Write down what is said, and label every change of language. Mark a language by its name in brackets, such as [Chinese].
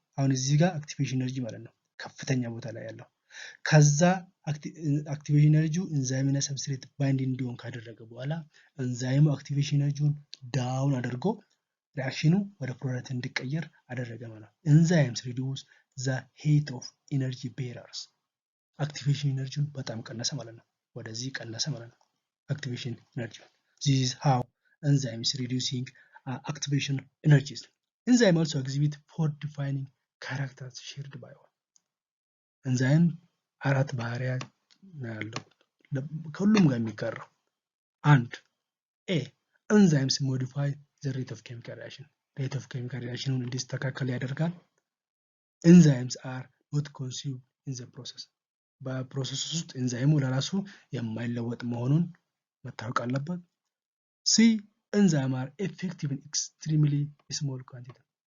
[Amharic] አሁን እዚህ ጋር አክቲቬሽን ኤነርጂ ማለት ነው ከፍተኛ ቦታ ላይ ያለው። ከዛ አክቲቬሽን ኤነርጂው ኤንዛይም እና ሰብስትሬት ባይንድ እንዲሆን ካደረገ በኋላ ኤንዛይሙ አክቲቬሽን ኤነርጂውን ዳውን አድርጎ ሪአክሽኑ ወደ ፕሮዳክት እንዲቀየር አደረገ ማለት ነው። [English] ኤንዛይምስ ሪዲዩስ ዘ ሄት ኦፍ ኢነርጂ ቤረርስ [Amharic] አክቲቬሽን ኤነርጂውን በጣም ቀነሰ ማለት ነው። ወደዚህ ቀነሰ ማለት ነው አክቲቬሽን ኤነርጂ። [English] this is how enzymes reducing activation energies. enzyme also exhibit four defining characters shared by all. [Amharic] enzyme አራት ባህሪያት ነው ያለው ከሁሉም ጋር የሚጋራው። አንድ ኤ [English] enzymes modify the rate of chemical reaction. [Amharic] rate of chemical reaction እንዲስተካከል ያደርጋል። [English] enzymes are not consumed in the process. [Amharic] በፕሮሰስ ውስጥ ኤንዛይሙ ለራሱ የማይለወጥ መሆኑን መታወቅ አለበት። ሲ ኤንዛይም [English] are effective in extremely small quantity.